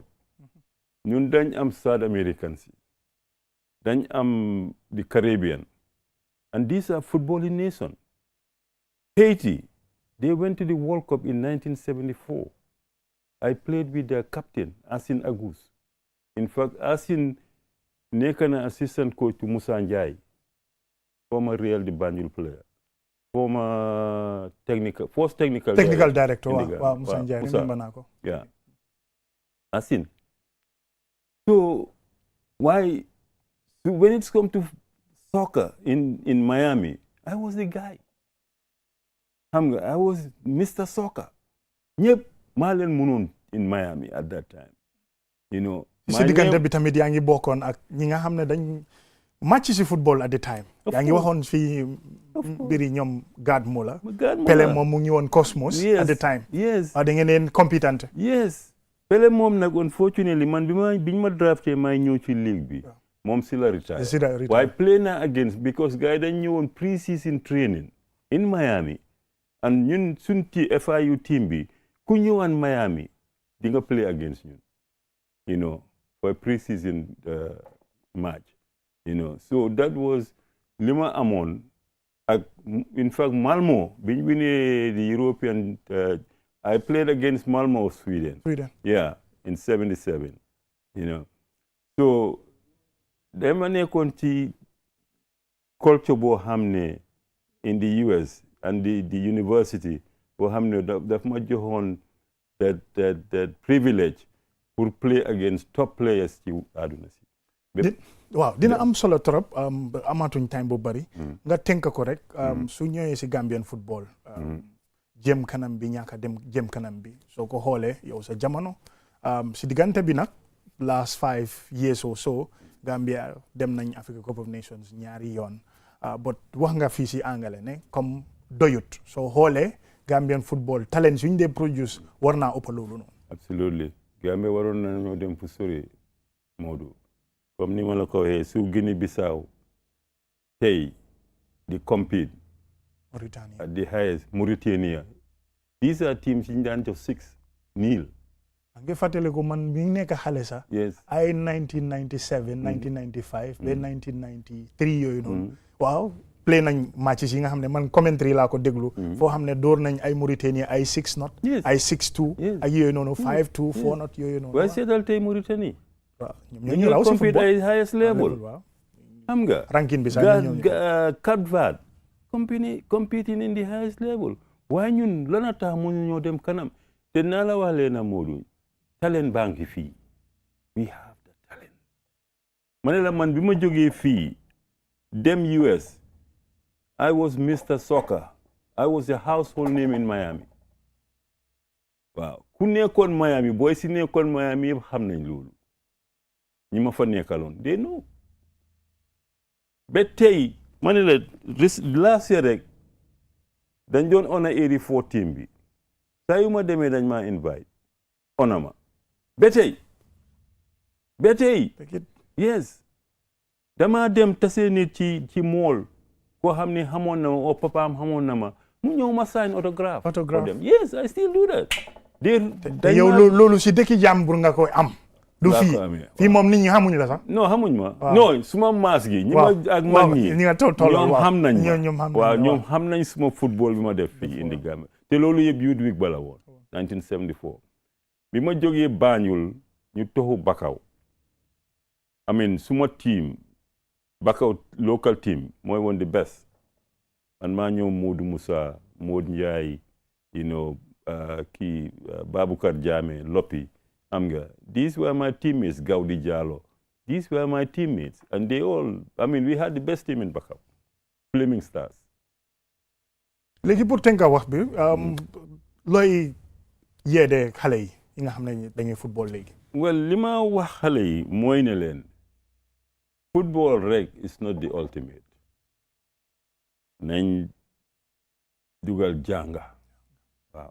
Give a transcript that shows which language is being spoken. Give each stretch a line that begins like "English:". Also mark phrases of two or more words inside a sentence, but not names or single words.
Wolof: ñun dañ am
English: South Americans
Wolof: yi dañ am
English: the Caribbean and these are footballing nation. Haiti they went to the World Cup in 1974. I played with their captain Asin Agus. In fact Asin
Wolof: nekk na
English: assistant coach to Moussa Ndiaye former Real de Banjul player former first technical
Wolof: director waaw Moussa Ndiaye remember naa ko.
English: Yeah Asin. So why so when it's come to soccer in Miami, I was the guy. I was Mr. Soccer.
Wolof: Ñëpp maa leen mënoon
English: in Miami at that time. You know.
Wolof: si diggante bi tamit yaa ngi bokkoon ak ñi nga xam ne dañ match si football
English: at the time.
Wolof: yaa ngi waxoon fii mbiri ñoom Gad Mola. Pele moom mu ngi woon Cosmos.
English: At the time. Yes.
Wolof: da ngeen leen compétent. Yes. Pele moom nag unfortunately man biñ ma drafté may ñëw ci league bi moom si la retire waaye
English: play na against because
Wolof: gars yi dañ ñëwoon
English: pre-season training in Miami and
Wolof: ñun suñ FIU team bi ku ñëwaan Miami di nga
English: play against ñun you know for a pre-season match you know so that was
Wolof: li ma amoon ak
English: in fact
Wolof: Malmo biñ winee
English: the European I played against Malmo of Sweden. Yeah, in 77, you know. So,
Wolof: dama nekkoon ci culture boo xam ne
English: in the US and the university
Wolof: boo xam ne daf ma joxoon
English: that privilege
Wolof: pour
English: play against top players
Wolof: ci àdduna si. waaw dina am solo trop amatuñ time bu bari. nga tënk ko rek su ñëwee si
English: Gambian football.
Wolof: jëm kanam bi ñaaka dem jëm kanam bi soo ko xoolee yow sa jamono si diggante bi nag
English: last 5 years or so
Wolof: Gambia dem nañ Africa Cup of Nations ñaari yoon but wax nga fii si angale ne comme doyut soo xoolee
English: Gambian football talent
Wolof: suñ dee produce war naa ëpp loolu noonu. Absolutely Gambia waroon na ñoo dem fu sori Modou comme ni ma la ko waxee su Guinée Bissau tey di compete Mauritania.
English: At the highest, Mauritania. These are teams in the 6-0.
Wolof: nga fàttali ko man mi ngi nekk xale sax.
English: yes
Wolof: ay 1997 1995 ba 1993 yooyu noonu. waaw play nañ matches yi nga xam ne man commentary laa ko déglu. foo xam ne door nañ ay Mauritanie ay 6-0. ay 6-2. ak yooyu noonu 5-2 4-0 yooyu noonu. waaye seetal tey Mauritanie. waaw ñoom ñu raw si football
English: ay highest level.
Wolof: xam nga. ranking bi sax
English: Cape Verde competing in the highest level.
Wolof: waaye ñun lana tax mu ñoo dem kanam te naa la wax leen na Modou
English: talent bank
Wolof: fii
English: we have the talent.
Wolof: ma ne la man bi ma jógee fii dem US
English: I was Mr. Soccer. I was a household name in Miami.
Wolof: waaw ku nekkoon Miami booy si nekkoon Miami yëpp xam nañ loolu ñi ma fa nekkaloon
English: they know.
Wolof: ba tey ma ne la
English: last year
Wolof: rek dañ doon honor 84 team bi saa yu ma demee dañ maa invite honor ma ba tey yes dama dem tase nit ci mall koo xam ne xamoon na ma o papaam xamoon na ma mu ñëw ma
English: sign autograph yes I still do that.
Wolof: te yow loolu si dëkki jàmbur nga koy am. du fii moom nit ñi xamuñ la sax. non xamuñ ma. non suma maas gi. ñi ma ak man ñi ñoom xam nañ ma waaw ñoom xam nañ suma football bi ma def fii indi Gambia te loolu yëpp Youth Week bala woon 1974 bi ma jógee Banjul ñu toxu Bakaw
English: I mean
Wolof: suma team Bakaw local team mooy woon
English: the best
Wolof: man maa ñëw Modou Moussa Modou Ndiaye kii Baboucar Jammeh Loppi am nga
English: these were my teammates Gawdi Diallo these were my teammates and they all I mean we had the best team in Bakaw Flaming Stars.
Wolof: léegi pour tënka wax bi looy yeedee xale yi nga xam ne dañuy football léegi. well li ma wax xale yi mooy ne leen football rek
English: is not the ultimate
Wolof: nañ dugal jànga waaw